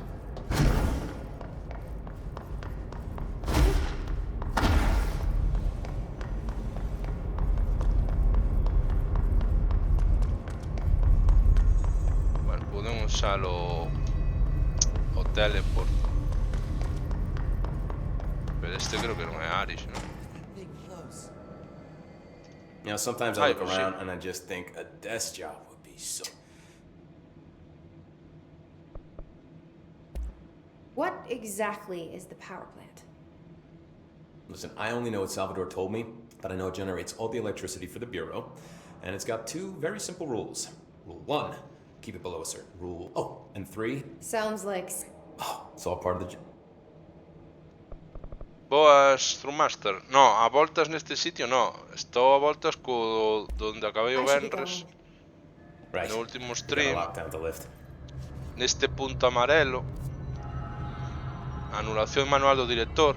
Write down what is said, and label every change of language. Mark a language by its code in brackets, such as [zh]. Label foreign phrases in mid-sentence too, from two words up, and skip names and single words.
[gl] Vale, podemos usar o teleport. Pero este creo que non é Aris, non? [en] You know, sometimes I look around and I just think a desk job would be so... What exactly is the power plant? Listen, I only know what Salvador told me, but I know it generates all the electricity for the Bureau, and it's got 2 very simple rules. Rule 1, keep it below a certain rule. Oh, and 3... Sounds like... Oh, it's all part of the... [gl] Boas, Throwmaster. No, a voltas neste sitio no. Estou a voltas co donde acabei o venres. No último stream. Neste punto amarelo. Anulación manual do director.